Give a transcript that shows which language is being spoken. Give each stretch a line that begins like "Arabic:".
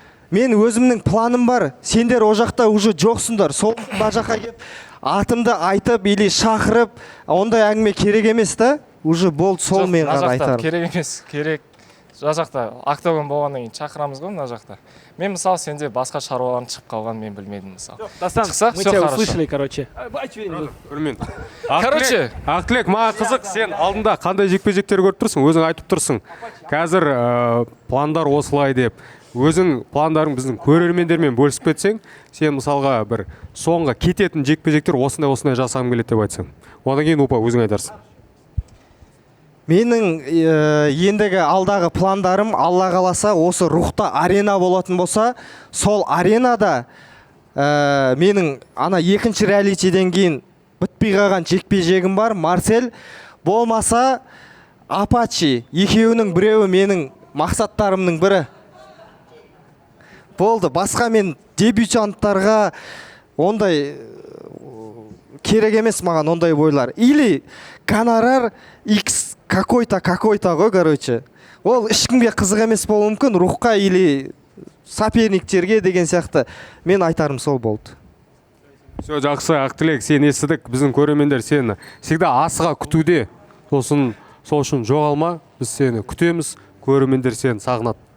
Kazakh: Мен өзімнің планым бар. Сендер о жақта уже жоқсыңдар. Сол жаққа келіп атымды айтып или шақырып, ондай әңгіме керек емес та. Уже болды, сол мен ғана айтарым. Керек емес, керек. Жа жақта октагон болғаннан кейін шақырамыз ғой мына жақта. Мен мысалы сенде басқа шаруаларың шығып қалған мен білмедім мысалы.
Russian: Дастан, мы тебя услышали, короче. Короче,
Kazakh: Ақтілек, маған қызық, сен алдында қандай жекпе-жектер көріп тұрсың, өзің айтып тұрсың. Қазір пландар осылай деп, өзің пландарың біздің көрермендермен бөлісіп кетсең, сен мысалға бір соңғы кететін жекпе-жектер осындай жасағым келеді деп айтсаң. Одан кейін Упа өзің айтарсың. Менің ендігі алдағы пландарым, Алла қаласа, осы рухта арена болатын болса, сол аренада менің ана екінші реалитиден кейін бітпей қалған жекпе-жегім бар. Марсель болмаса Апачи, екеуінің біреуі менің мақсаттарымның бірі. Болды, басқа мен дебютанттарға ондай керек емес маған ондай бойлар.
Russian: Или гонорар X какой-то ғой, короче.
Kazakh: Ол ешкімге қызық емес болуы мүмкін, рухқа или соперниктерге деген сияқты. Мен айтарым сол болды. Все, жақсы, Ақтілек, сен естідік, біздің көрермендер сені всегда асыға күтуде. Сол үшін жоғалма, біз сені күтеміз, көрермендер сені сағынады.